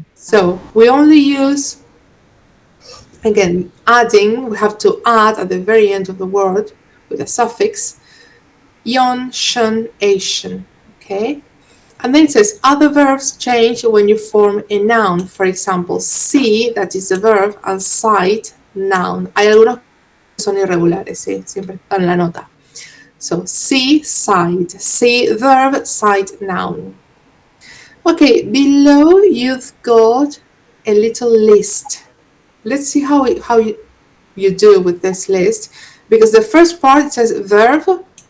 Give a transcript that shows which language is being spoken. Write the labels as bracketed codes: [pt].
[en] So we only use, again, adding, we have to add at the very end of the word with a suffix, yon, shun, asian, okay? And then it says other verbs change when you form a noun. For example, see, that is a verb, and sight, noun. [es] Hay algunos que son irregulares, ¿sí? Siempre están en la nota. [en] So see, sight, see, verb, sight, noun. Okay, below you've got a little list. Let's see how you do with this list, because the first part says verb